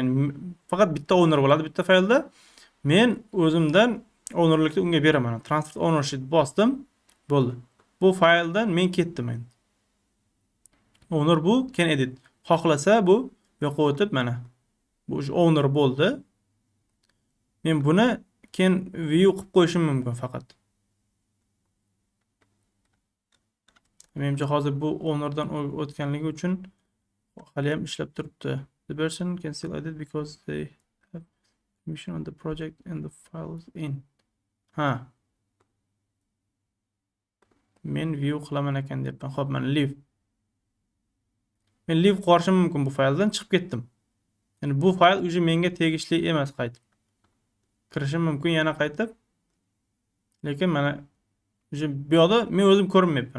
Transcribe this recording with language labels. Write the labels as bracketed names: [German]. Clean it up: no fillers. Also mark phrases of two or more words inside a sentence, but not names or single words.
[Uzbek] Ya'ni faqat bitta owner bo'ladi bitta faylda. Men o'zimdan ownerlikni unga beraman. [English] Transfer ownership [Uzbek] bosdim, bo'ldi. Bu fayldan men ketdim endi. Owner bu, [English] can edit. [Uzbek] Xohlasa bu yo'qqa o'tib mana bu owner bo'ldi. Men buni [English] can view [Uzbek] qilib qo'yishim mumkin faqat. Menimcha hozir bu ownerdan o'tganligi uchun hali ham ishlab turibdi. [English] The person can still edit because they have permission on the project and the files in. [Uzbek] Ha. Men view qilaman ekan deyapman. Xo'p, mana leave. Men leave qilishim mumkin bu fayldan, chiqib ketdim. Ya'ni bu fayl uje menga tegishli emas qaytib. Kirishim mumkin yana qaytib. Lekin mana bu yoqda men o'zim ko'rinmayapman.